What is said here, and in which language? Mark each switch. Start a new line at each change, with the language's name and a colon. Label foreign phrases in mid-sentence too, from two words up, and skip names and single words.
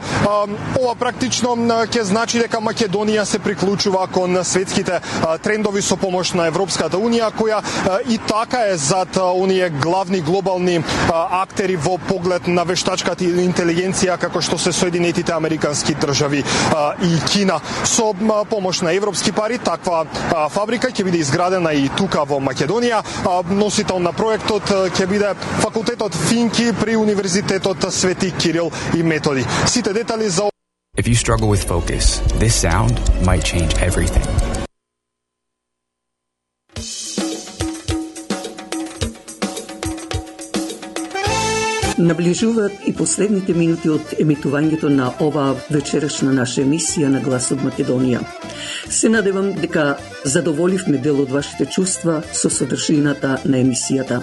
Macedonian: Ова практично ќе значи дека Македонија се приклучува кон светските трендови со помош на Европската Унија, која и така е зад оние главни глобални актери во поглед на вештачката интелигенција, како што се Соединетите Американски држави и Кина. Со помош на европски пари, таква фабрика ќе биде изградена и тука во Македонија. Носител на проектот ќе биде факултетот Финки при Универзитетот Свети Кирил и Методи. Сите детали за
English: If you struggle with focus, this sound might change everything.
Macedonian: Наближуваат и последните минути од емитувањето на оваа вечерашна наша емисија на Глас од Македонија. Се надевам дека задоволивме дел од вашите чувства со содржината на емисијата.